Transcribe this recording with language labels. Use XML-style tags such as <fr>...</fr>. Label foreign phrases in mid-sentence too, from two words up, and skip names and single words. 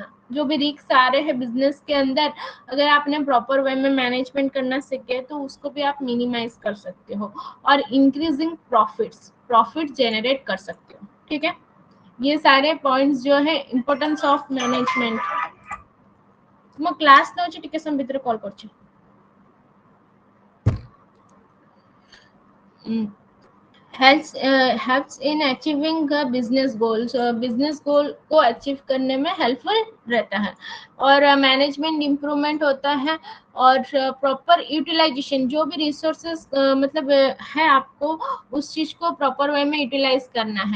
<hi>जो भी रिस्क आ रहे हैं बिजनेस के अंदर, अगर आपने</hi> <en>proper way</en> <hi>में मैनेजमेंट करना सीखे तो उसको भी आप मिनिमाइज कर सकते हो। और</hi> <en>increasing profits, profit generate</en> <hi>कर सकते हो। ठीक है, ये सारे पॉइंट्स जो है</hi> <en>importance of management.</en> <hi>ମୁଁ କ୍ଲାସ୍ ନଉଛି ଟିକେ ସମୟ ଭିତରେ କଲ୍ କରୁଛି।</hi> <en>helps in achieving business goals, business goal</en> <hi>को अचीव करने में हेल्पफुल रहता है। और</hi> <en>management improvement</en> <hi>होता है। और</hi> <en>proper utilization,</en> <hi>जो भी रिसोर्सेस मतलब है आपको उस चीज को</hi> <en>proper way</en> <hi>में यूटिलाइज करना है।</hi>